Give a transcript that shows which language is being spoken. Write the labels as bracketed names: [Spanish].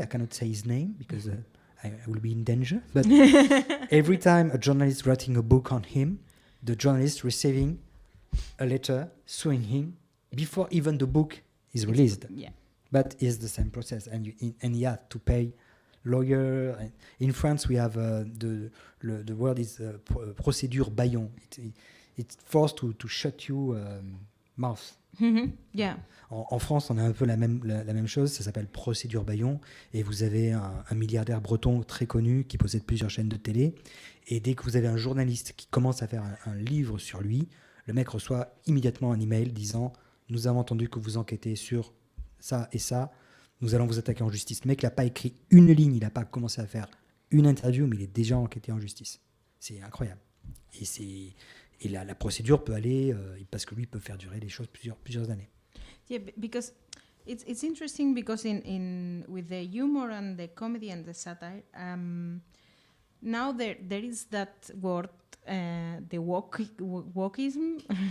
[English] I cannot say his name because I will be in danger. But every time a journalist writing a book on him, the journalist receiving a letter suing him before even the book is released. Yeah. But it's the same process, and you have to pay lawyer. In France, we have the word is procédure bâillon. It's forced to shut you mouth. Yeah. [French] En France, on a un peu la même chose, ça s'appelle procédure bâillon, et vous avez un milliardaire breton très connu qui possède plusieurs chaînes de télé, et dès que vous avez un journaliste qui commence à faire un livre sur lui, le mec reçoit immédiatement un email disant « Nous avons entendu que vous enquêtez sur ça et ça, nous allons vous attaquer en justice ». Le mec n'a pas écrit une ligne, il n'a pas commencé à faire une interview, mais il est déjà enquêté en justice. C'est incroyable. Et la procédure peut aller, parce que lui peut faire durer les choses plusieurs années. [English] Yeah, because it's interesting because in with the humor and the comedy and the satire, now there is that word, the wokeism.